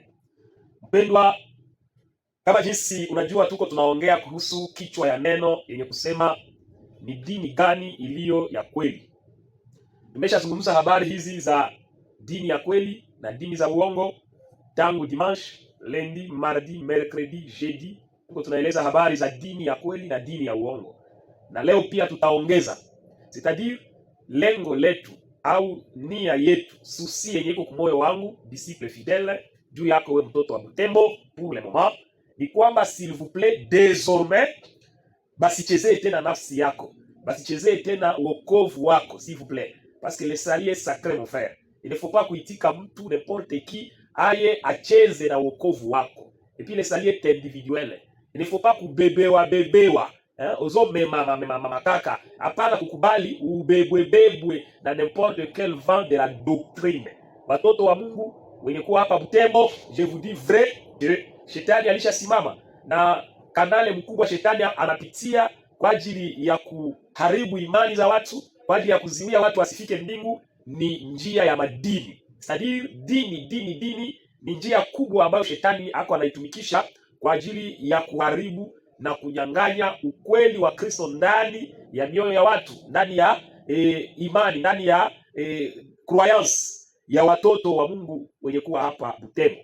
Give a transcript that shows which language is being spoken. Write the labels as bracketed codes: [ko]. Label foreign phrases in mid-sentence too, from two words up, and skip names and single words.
[sw] Mpendwa, kama jinsi unajua tuko tunaongea kuhusu kichwa ya neno yenye kusema ni dini gani iliyo ya kweli. Tumeshazungumza habari hizi za dini ya kweli na dini za uongo tangu [fr] dimanche, lundi, mardi, mercredi, jeudi. [sw] Tuko tunaeleza habari za dini ya kweli na dini ya uongo. Na leo pia tutaongeza, c'est-à-dire lengo letu au nia yetu, susi yenye iko kumoyo wangu [fr] disciple fidèle [sw] juu yako we mtoto wa Butembo [fr] pour le moment, [sw] ni kwamba [fr] s'il vous plaît désormais [sw] basichezee tena nafsi yako, basichezee tena wokovu wako [fr] s'il vous plaît, parce que le salut est sacré mon frère. Il ne faut pas [sw] kuitika mtu [fr] n'importe qui [sw] aye acheze na wokovu wako. [fr] Et puis le salut est individuel. Il ne faut pas [sw] kubebewa mama kaka, hapana kukubali ubebwebebwe na [fr] n'importe quel vent de la doctrine. [sw] Watoto wa Mungu wenye kuwa hapa Butembo, [fr] je vous dis vrai, [sw] shetani alishasimama na kanale mkubwa shetani anapitia kwa ajili ya kuharibu imani za watu, kwa ajili ya kuziwia watu wasifike mbingu, ni njia ya madini. C'est-à-dire dini ni njia kubwa ambayo shetani ako anaitumikisha kwa ajili ya kuharibu na kunyang'anya ukweli wa Kristo ndani ya mioyo ya watu, ndani ya imani, ndani ya croyance ya watoto wa Mungu wenye kuwa hapa Butembo.